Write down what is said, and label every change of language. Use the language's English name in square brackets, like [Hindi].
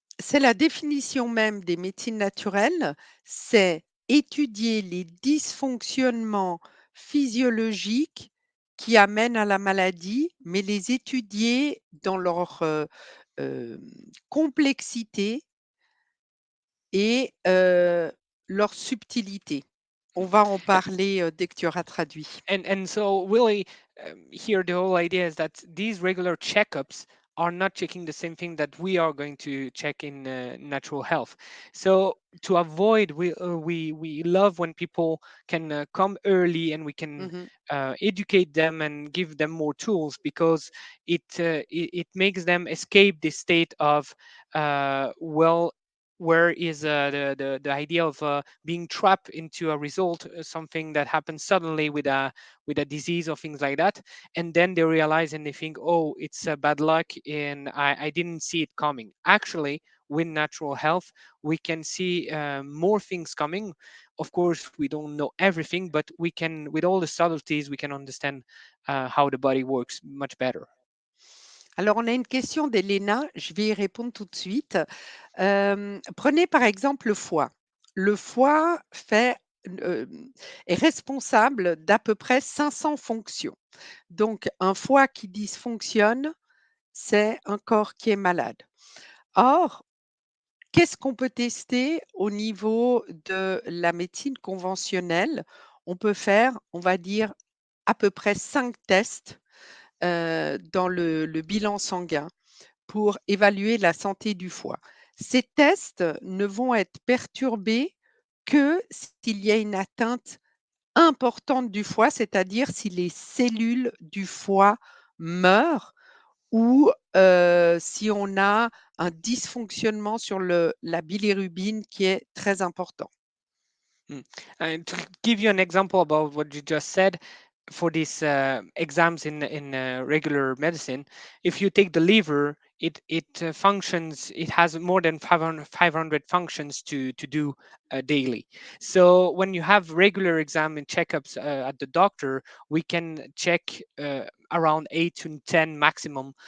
[French] C'est la définition même des médecines naturelles, c'est étudier les dysfonctionnements physiologiques qui amènent à la maladie, mais les étudier dans leur, hem, complexité et leur subtilité. On va en parler, dès que tu auras traduit. [English] And so really here the whole idea is that these regular checkups are not checking the same thing that we are going to check in natural health. So to avoid, we love when people can come early and we can Mmh. educate them and give them more tools, because it makes them escape this state of well, where is the idea of being trapped into a result, something that happens suddenly with a disease or things like that, and then they realize and they think, oh, it's bad luck and I didn't see it coming. Actually, with natural health we can see more things coming. Of course we don't know everything, but we can, with all the subtleties, we can understand how the body works much better. [French] Alors on a une question d'Elena, je vais y répondre tout de suite. Prenez par exemple le foie. Le foie est responsable d'à peu près 500 fonctions. Donc un foie qui dysfonctionne, c'est un corps qui est malade. Or, qu'est-ce qu'on peut tester au niveau de la médecine conventionnelle? On peut faire, on va dire, à peu près 5 tests, dans le bilan sanguin pour évaluer la santé du foie. Ces tests ne vont être perturbés que s'il y a une atteinte importante du foie, c'est-à-dire si les cellules du foie meurent ou, si on a un dysfonctionnement sur la bilirubine qui est très important. Mm. [English] And to give you an example about what you just said, for these exams in regular medicine, if you take the liver, it functions. It has more than 500 functions to do daily. So when you have regular exam and checkups at the doctor, we can check around 8 to 10 maximum